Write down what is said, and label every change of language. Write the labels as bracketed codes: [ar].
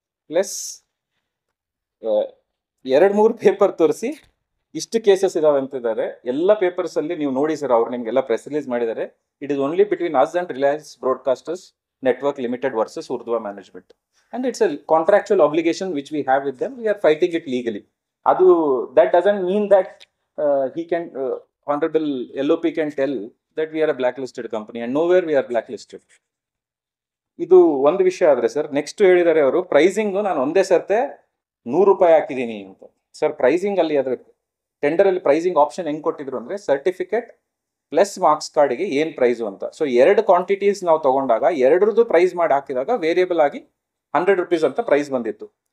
[kn] Plus 2-3 paper ತೋರಿಸಿ ಇಷ್ಟು cases ಇದಾವೆ ಅಂತಿದ್ದಾರೆ. ಎಲ್ಲ ಪೇಪರ್ಸಲ್ಲಿ ನೀವು ನೋಡಿ ಸರ್, ಅವ್ರು ನಿಮಗೆಲ್ಲ ಪ್ರೆಸ್ ರಿಲೀಸ್ ಮಾಡಿದ್ದಾರೆ. [en] It is only between us and Reliance Broadcasters Network Limited versus Urdhva management. And it's a contractual obligation which we have with them. We are fighting it legally. [kn] ಅದು [en] That doesn't mean that he can honorable LOP can tell that we are a blacklisted company, and nowhere we are blacklisted. [kn] ಇದು ಒಂದು ವಿಷಯ ಆದರೆ sir, next ಹೇಳಿದ್ದಾರೆ ಅವರು pricing ನಾನು ಒಂದೇ ಸರ್ತೆ 100 ರೂಪಾಯಿ ಹಾಕಿದ್ದೀನಿ ಅಂತ. ಸರ್ ಪ್ರೈಸಿಂಗ್ ಅಲ್ಲಿ ಅದ್ರ ಟೆಂಡರಲ್ಲಿ ಪ್ರೈಸಿಂಗ್ ಆಪ್ಷನ್ ಹೆಂಗೆ ಕೊಟ್ಟಿದ್ರು ಅಂದರೆ, ಸರ್ಟಿಫಿಕೇಟ್ ಪ್ಲಸ್ ಮಾರ್ಕ್ಸ್ ಕಾರ್ಡಿಗೆ ಏನು ಪ್ರೈಸು ಅಂತ. ಸೊ 2 ಕ್ವಾಂಟಿಟೀಸ್ ನಾವು ತೊಗೊಂಡಾಗ ಎರಡರದ್ದು ಪ್ರೈಸ್ ಮಾಡಿ ಹಾಕಿದಾಗ ವೇರಿಯಬಲ್ ಆಗಿ 100 ರೂಪೀಸ್ ಅಂತ ಪ್ರೈಸ್ ಬಂದಿತ್ತು.